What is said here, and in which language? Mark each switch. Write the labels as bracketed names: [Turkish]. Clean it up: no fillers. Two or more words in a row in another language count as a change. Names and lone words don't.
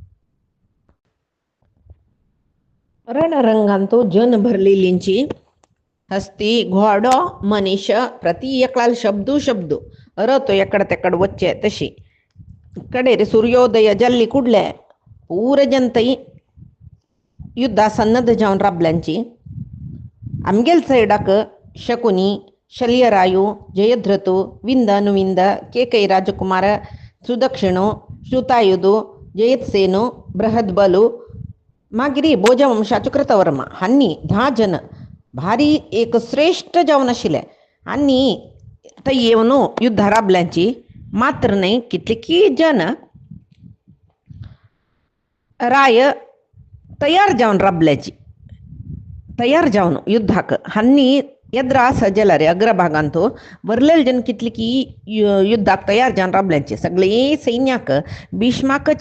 [Konkani] रणरंगांतो जन भरलेलींची हस्ती घोडो मनीष प्रति एकलाल शब्दू तो एकड तेकड वच्चे तशी कडेर सूर्योदय जल्ली कुडले पूरे जनतई युद्धा सन्नद्ध जावन राबल्यांची आमगेल सायडाक शकुनी शल्यरायू जयद्रथु विंद अनुविंद केकई राजकुमार सुदक्षिणो श्रुतायुधु जयत्सेनो बृहद्बलु मागिरी भोजवंशाचो कृतवर्मा हांनी 10 जन भारी एक श्रेष्ठ जावन आशिल्ले आनी थंय येवन युद्धा राबल्यांची मात्र न्ही कितलीकी जन राय तयार जावन राबल्याची तयार जावन युद्धाक हांनी येद्रा जाल्यार अग्रभागांत वरलेले जन कितलीकी युद्धाक तयार जावन राबल्यांची सगळे सैन्याक भीष्माकची